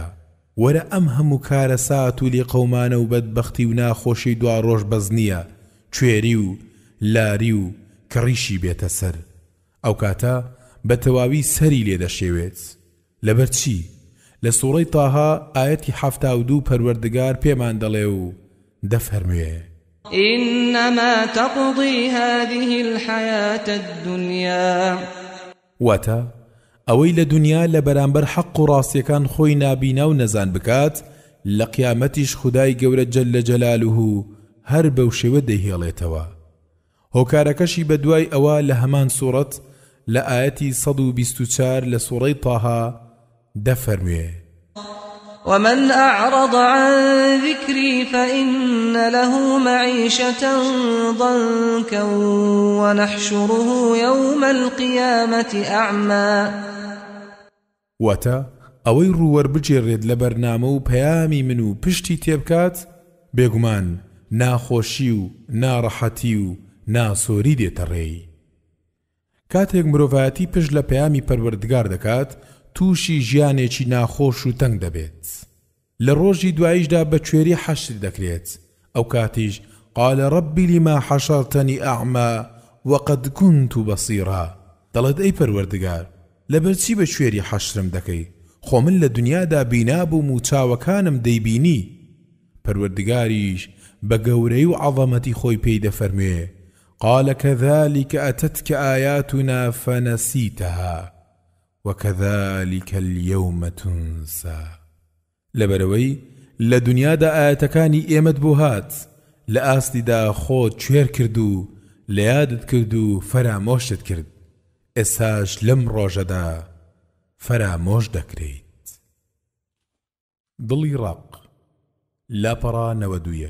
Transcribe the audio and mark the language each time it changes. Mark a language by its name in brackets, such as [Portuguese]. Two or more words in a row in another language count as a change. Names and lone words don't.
[Central Kurdish] وەرە ئەم هەموو کارە سات و لێ قەومانە و بەدبەختی و ناخۆشی دوا ڕۆژ بەز نییە، کوێری و لاری و کڕیشی بێتە سەر. ئەو کاتە بە تەواوی سەری لێ دەشێوێت. لەبەر چی؟ لە سوورەی تاها ئاەتی 72 پەروەردگار پێمان دەڵێ و دەفەرموێ: [Arabic] إنما تقضي هذه الحياة الدنيا. [Central Kurdish] واتە ئەوەی لە دنیا لە بەرامبەر حەق و ڕاستیەکان خۆی نابینا و نەزان بکات، لە قیامەتیش خودای گەورە [Arabic] جەلە جەلالوه [Central Kurdish] هەر بەو شێوە دەیهێڵێتەوە. هۆکارەکەشی بە دوای ئەوە لە هەمان سوورەت لە ئاەتی 124 لە سوورەی تاها دەفەرموێ: [Arabic] ومن أعرض عن ذكري فإن له معيشة ضنكا ونحشره يوم القيامة أعمى. [Central Kurdish] واتە ئەوەی ڕووەربجێڕێت لە بەرنامە و پەیامی من و پشتی تێبکات، بێگومان ناخۆشی و ناڕەحەتی و ناسۆری دێتە ڕێی. کاتێک مرۆڤایەتی پشت لە پەیامی پەروەردگار دەکات، تووشی ژیانێکی ناخۆش و تەنگ دەبێت. لە ڕۆژی دواییشدا بە کوێری حەشر دەکرێت. ئەو کاتیش [Arabic] قال ربی لما حەشەرتەنی ئەعمى وقد كنت بەصیرا. [Central Kurdish] دەڵێت ئەی پەروەردگار لەبەرچی بە کوێری حەشرم دەکەی؟ خۆ من لە دنیادا بینابووم و چاوەکانم دەیبینی. پەروەردگاریش بە گەورەی و عەظەمەتی خۆی پێی دەفەرموێ: [Arabic] قال كذلك أتتك آياتنا فنسيتها وكذلك اليوم تنسى. [Central Kurdish] لەبەرەوەی لە دنیادا ئاەتەکانی ئێمەت بۆ هات، لە ئاستیدا خۆت کوێر کرد و لە یادت کرد و فەرامۆشت کرد، ئێستاش لەم ڕۆژەدا فەرامۆش دەکرێت. دڵی ڕق لاپەڕا 91.